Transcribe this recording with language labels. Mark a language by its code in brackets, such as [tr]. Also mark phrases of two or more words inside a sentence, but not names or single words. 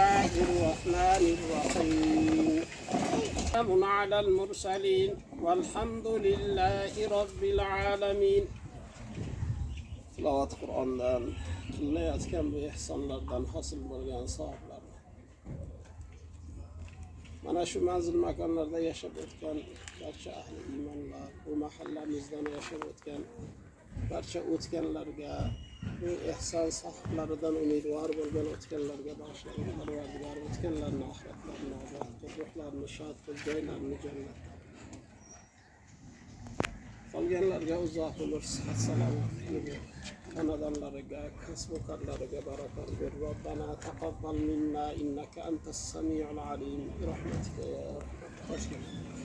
[ar] الله الرحمن الرحيم سلام على المرسلين والحمد لله رب العالمين. [uz] Tilovat Qur'ondan qilinayotgan bu ihsonlardan hosil bo'lgan savoblar. Mana shu manzil makonlarda yashab o'tgan barcha ahli iymonlar, bu mahallamizdan yashab o'tgan barcha o'tganlarga, bu ihson sohiblaridan umidvor bo'lgan o'tganlarga bag'ishlangan Parvardigor o'tganlarni oxiratlarini obod qil, ruhlarini shod qil, joylarini jannat. Qolganlarga uzoq umr, sihat, salomatlik ber. Xonadonlariga, kasb-u korlariga barakot ber. [ar] ربنا تقبل منا إنك أنت السميع العليم. برحمتك يا أرحم الراحمين.